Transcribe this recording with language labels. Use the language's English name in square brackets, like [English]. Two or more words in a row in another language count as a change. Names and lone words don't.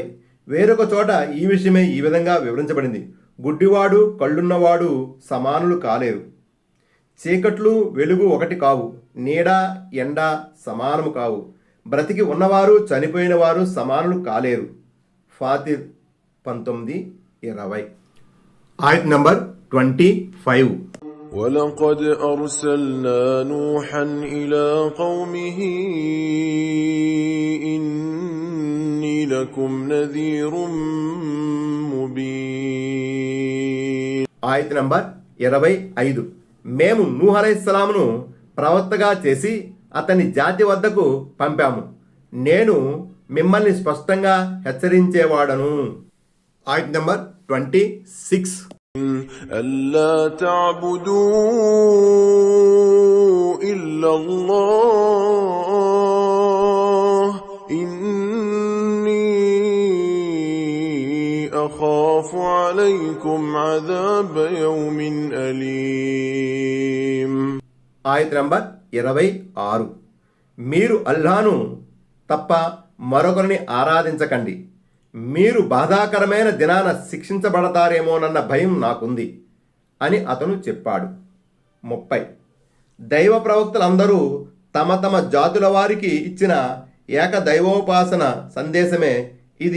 [Telugu] వేరొక చోట ఈ విషయమే ఈ విధంగా వివరించబడింది: గుడ్డివాడు కళ్ళున్నవాడు సమానులు కాలేరు. చీకట్లు వెలుగు ఒకటి కావు, నీడ ఎండ సమానము కావు. బ్రతికి ఉన్నవారు చనిపోయిన వారు సమానులు కాలేరు. ఫాతిర్ 19:20. ఆయత్ నంబర్ 25. [Arabic] ولقد أرسلنا نوحا إلى قومه إني لكم نذير مبين. [Telugu] ఆయత్ నంబర్ 25. మేము నూహ్ అలైహిస్సలామును ప్రవక్తగా చేసి అతని జాతి వద్దకు పంపాము. నేను మిమ్మల్ని స్పష్టంగా హెచ్చరించేవాడను. ఆయత్ నంబర్ 26. [Arabic] ألا تعبدوا إلا الله إني أخاف عليكم عذاب يوم أليم. [Telugu] ఆయత్ నంబర్ 26. మీరు అల్లాహ్ను తప్ప మరొకరిని ఆరాధించకండి. మీరు బాధాకరమైన దినాన శిక్షించబడతారేమోనన్న భయం నాకుంది అని అతను చెప్పాడు. 30. దైవ ప్రవక్తలందరూ తమ తమ జాతుల వారికి ఇచ్చిన ఏకదైవోపాసన సందేశమే ఇది.